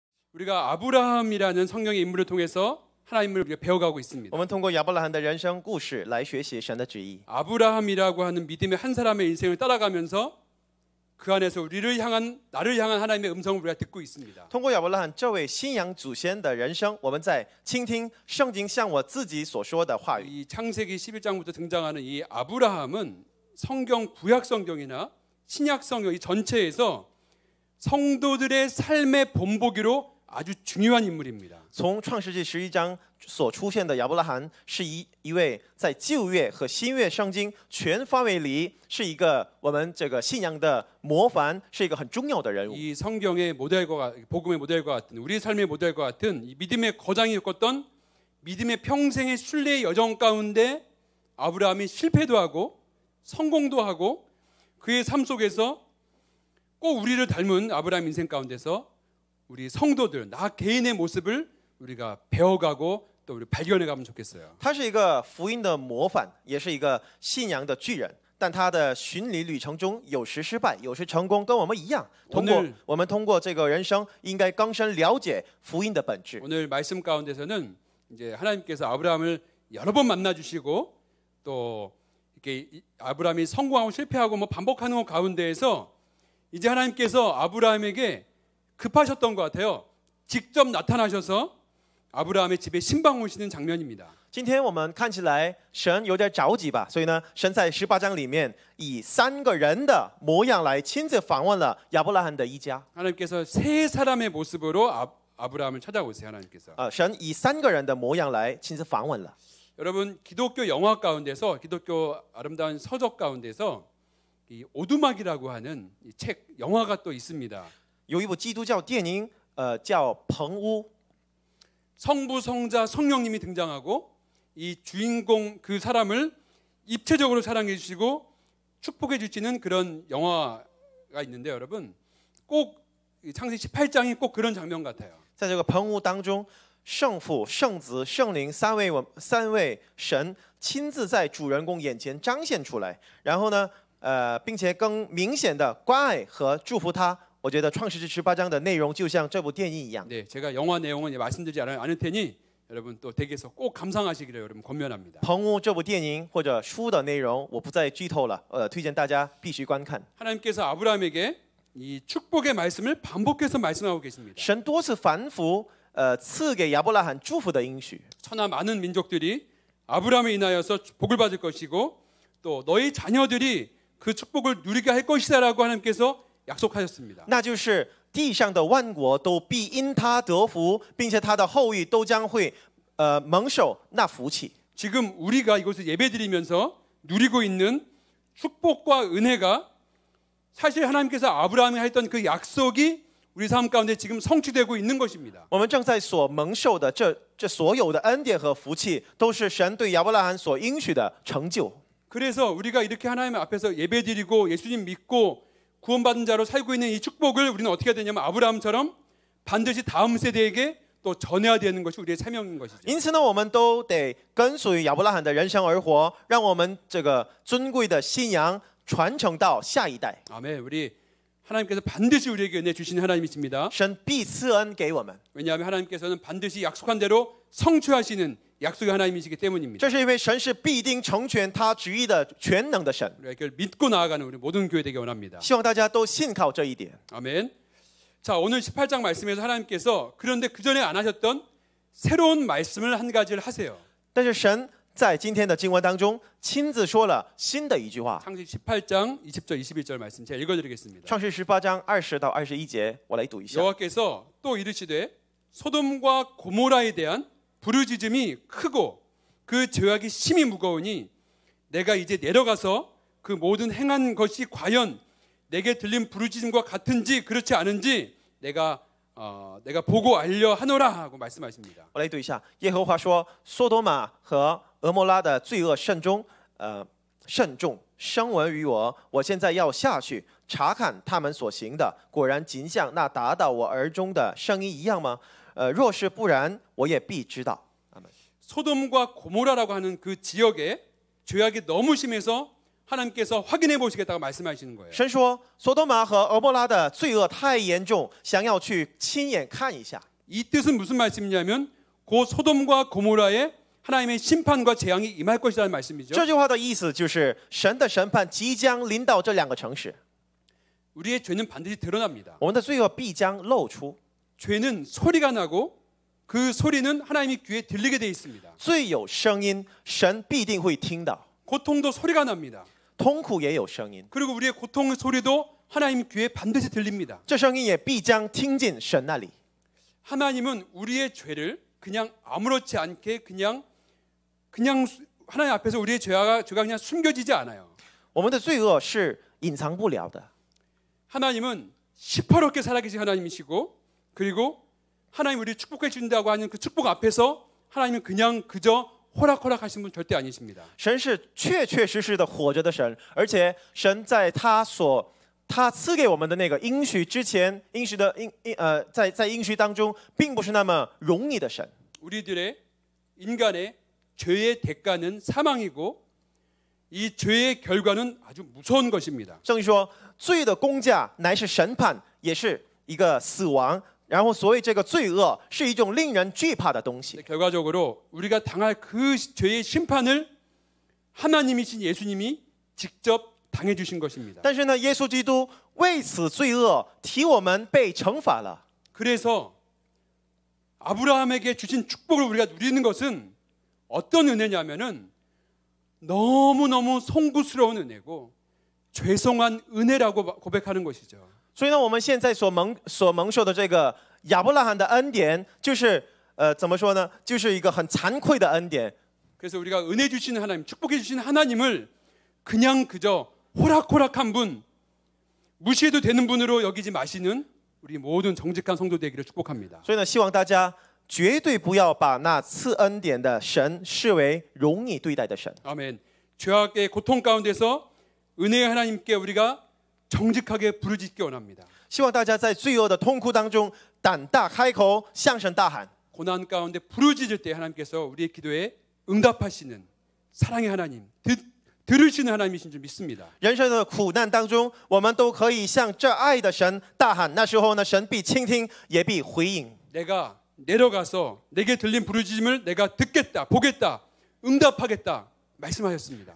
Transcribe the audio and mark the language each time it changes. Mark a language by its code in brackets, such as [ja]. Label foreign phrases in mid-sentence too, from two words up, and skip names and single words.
[ko] 우리가 아브라함이라는 성경의 인물을 통해서 하나님을 우리가 배워가고 있습니다. [zh] 我们通过亚伯拉罕的人生故事来学习神的旨意。 [ko] 아브라함이라고 하는 믿음의 한 사람의 인생을 따라가면서 그 안에서 나를 향한 하나님의 음성을 우리가 듣고 있습니다. [zh] 通过亚伯拉罕这位信仰祖先的人生，我们在倾听圣经向我自己所说的话语。 [ko] 이 창세기 11장부터 등장하는 이 아브라함은 성경 구약 성경이나 신약 성경 이 전체에서 성도들의 삶의 본보기로 아주 중요한 인물입니다. [zh] 从创世纪11章所出现的亚伯拉罕，是一位在旧约和新约圣经全范围里是一个我们这个信仰的模范，是一个很重要的人物。 [ko] 이 성경의 모델과 복음의 모델과 같은 우리 삶의 모델과 같은 이 믿음의 거장이 겪었던 믿음의 평생의 순례의 여정 가운데 아브라함이 실패도 하고 성공도 하고 그의 삶 속에서 꼭 우리를 닮은 아브라함 인생 가운데서 우리 성도들 나 개인의 모습을 우리가 배워가고 또 우리 발견해가면 좋겠어요. [zh] 他是一个福音的模范，也是一个信仰的巨人。但他的巡礼旅程中，有时失败，有时成功，跟我们一样。我们通过这个人生，应该更深了解福音的本质。 [ko] 오늘 말씀 가운데서는 이제 하나님께서 아브라함을 여러 번 만나 주시고 또 이렇게 아브라함이 성공하고 실패하고 뭐 반복하는 것 가운데에서 이제 하나님께서 아브라함에게 급하셨던 것 같아요. 직접 나타나셔서 아브라함의 집에 신방 오시는 장면입니다. [zh] 今天我们看起来神有点着急吧，所以呢，神在18章里面以3个人的模样来亲自访问了亚伯拉罕的一家。 [ko] 하나님께서 세 사람의 모습으로 아브라함을 찾아오세요. 하나님께서. [zh] 神以3个人的模样来亲自访问了。 [ko] 여러분 기독교 영화 가운데서 기독교 아름다운 서적 가운데서 이 오두막이라고 하는 이 책 영화가 또 있습니다. [zh] 有一部基督教电影，叫《棚屋》。 [ko] 성부, 성자, 성령님이 등장하고 이 주인공 그 사람을 입체적으로 사랑해 주시고 축복해 주시는 그런 영화가 있는데 여러분 꼭 창세기 18장이 꼭 그런 장면 같아요. [zh] 在这个棚屋当中，圣父、圣子、圣灵三位神亲自在主人公眼前彰显出来，然后呢，并且更明显的关爱和祝福他。我觉得创世纪18章的内容就像这部电影一样。 [ko] 네, 제가 영화 내용은 말씀드리지 않을 테니 여러분 또 댁에서 꼭 감상하시기를 여러분 권면합니다. [zh] 棚屋这部电影或者书的内容我不再剧透了，推荐大家必须观看。 [ko] 하나님께서 아브라함에게 이 축복의 말씀을 반복해서 말씀하고 계십니다. [zh] 神多次反复赐给亚伯拉罕祝福的应许。 [ko] 천하 많은 민족들이 아브라함에 인하여서 복을 받을 것이고 또 너희 자녀들이 그 축복을 누리게 할 것이다라고 하나님께서 약속하셨습니다. [zh] 那就是地上的万国都必因他得福，并且他的后裔都将会蒙受那福气。 [ko] 지금 우리가 이곳을 예배드리면서 누리고 있는 축복과 은혜가 사실 하나님께서 아브라함에 했던 그 약속이 우리 삶 가운데 지금 성취되고 있는 것입니다. [zh] 我们正在所蒙受的这所有的恩典和福气，都是神对亚伯拉罕所应许的成就。 [ko] 그래서 우리가 이렇게 하나님 앞에서 예배드리고 예수님 믿고 구원받은 자로 살고 있는 이 축복을 우리는 어떻게 해야 되냐면 아브라함처럼 반드시 다음 세대에게 또 전해야 되는 것이 우리의 사명인 것이죠. [zh] 因此呢，我们都得跟随亚伯拉罕的人生而活，让我们这个尊贵的信仰传承到下一代。 [ko] 아멘. 우리 하나님께서 반드시 우리에게 은혜 주시는 하나님이십니다. [zh] 神必赐恩给我们， [ko] 왜냐하면 하나님께서는 반드시 약속한 대로 성취하시는 약속의 하나님이시기 때문입니다. [zh] 这是因为神是必定成全他旨意的全能的神。 [ko] 우리가 이걸 믿고 나아가는 우리 모든 교회 되기 원합니다. [zh] 希望大家都信靠这一点。 [ko] 아멘. 자, 오늘 18장 말씀에서 하나님께서 그런데 그 전에 안 하셨던 새로운 말씀을 한 가지를 하세요. [zh] 但是神在今天的经文当中亲自说了新的一句话。 [ko] 창세기 18장 20절 21절 말씀 제가 읽어드리겠습니다. [zh] 创世18章20到21节，我来读一下。 [ko] 여호와께서 또 이르시되 소돔과 고모라에 대한 부르짖음이 크고 그 죄악이 심히 무거우니 내가 이제 내려가서 그 모든 행한 것이 과연 내게 들린 부르짖음과 같은지 그렇지 않은지 내가 보고 알려 하노라 하고 말씀하십니다. [zh] 我来读一下。耶和华说：“索多玛和俄摩拉的罪恶甚重，声闻于我。我现在要下去查看他们所行的，果然尽像那达到我耳中的声音一样吗？若是不然，我也必知道。” [ko] 소돔과 고모라라고 하는 그 지역에 죄악이 너무 심해서 하나님께서 확인해 보시겠다고 말씀하시는 거예요. [zh] 神说：“索多玛和俄摩拉的罪恶太严重，想要去亲眼看一下。” [ko] 이 뜻은 무슨 말씀이냐면 곧 소돔과 고모라에 하나님의 심판과 재앙이 임할 것이라는 말씀이죠. [zh] 这句话的意思就是神的审判即将临到这两个城市， [ko] 우리의 죄는 반드시 드러납니다. [zh] 我们的罪恶必将露出。 [ko] 죄는 소리가 나고 그 소리는 하나님의 귀에 들리게 돼 있습니다. [zh] 罪有声音，神必定会听到； [ko] 고통도 소리가 납니다. [zh] 痛苦也有声音， [ko] 그리고 우리의 고통의 소리도 하나님 귀에 반드시 들립니다. [zh] 这声音也必将听进神那里。 [ko] 하나님은 우리의 죄를 그냥 아무렇지 않게 그냥 하나님 앞에서 우리의 죄가 그냥 숨겨지지 않아요. [zh] 我们的罪恶是隐藏不了的。 [ko] 하나님은 시퍼렇게 살아계신 하나님이시고 그리고 하나님 우리를 축복해 주신다고 하는 그 축복 앞에서 하나님은 그냥 그저 호락호락 하신 분 절대 아니십니다. [zh] 神是确确实实的活着的神，而且神在他赐给我们的那个应许之前，在应许当中，并不是那么容易的神。 [ko] 우리들의 인간의 죄의 대가는 사망이고 이 죄의 결과는 아주 무서운 것입니다. [zh] 圣经说，罪的工价乃是审判，也是一个死亡。然后，所以这个罪恶是一种令人惧怕的东西。 [ko] 결과적으로 우리가 당할 그 죄의 심판을 하나님이신 예수님이 직접 당해 주신 것입니다. [zh] 但是呢，耶稣基督为此罪恶替我们被惩罚了。 [ko] 그래서 아브라함에게 주신 축복을 우리가 누리는 것은 어떤 은혜냐면은 너무너무 송구스러운 은혜고 죄송한 은혜라고 고백하는 것이죠. [zh] 所以呢，我们现在所蒙受的这个亚伯拉罕的恩典，就是怎么说呢？就是一个很惭愧的恩典。 [ko] 그래서 우리가 은혜 주시는 하나님, 축복해 주시는 하나님을 그냥 그저 호락호락한 분, 무시해도 되는 분으로 여기지 마시는 우리 모든 정직한 성도 되기를 축복합니다. [zh] 所以呢，希望大家绝对不要把那赐恩典的神视为容易对待的神。 [ko] 아멘. 죄악의 고통 가운데서 은혜의 하나님께 우리가 정직하게 부르짖기 원합니다. [zh] 希望大家在罪恶的痛苦当中胆大开口，向神大喊。 [ko] 고난 가운데 부르짖을 때 하나님께서 우리의 기도에 응답하시는 사랑의 하나님, 들으시는 하나님이신 줄 믿습니다. [zh] 人生的苦难当中，我们都可以向这爱的神大喊。那时候呢，神必倾听，也必回应。 [ko] 내가 내려가서 내게 들린 부르짖음을 내가 듣겠다, 보겠다, 응답하겠다 말씀하셨습니다.